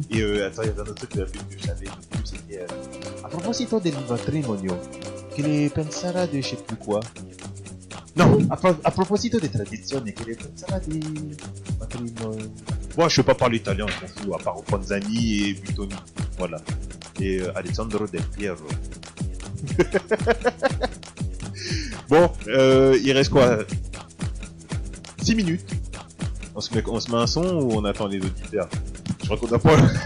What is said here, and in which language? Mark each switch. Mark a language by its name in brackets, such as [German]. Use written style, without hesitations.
[French] Et attends, il y avait un autre truc que j'avais vu, c'était [Italian] a proposito del matrimonio, che ne penserà [French] de je sais plus quoi. [Italian] Non, a proposito de tradizioni, che ne penserà di matrimonio. [French] Moi, je sais pas parler italien, je m'en fous, à part Panzani et Buitoni. Voilà. Et Alessandro Del Piero. Bon, il reste quoi 6 minutes. On se met un son ou on attend les auditeurs? Je crois qu'on a pas...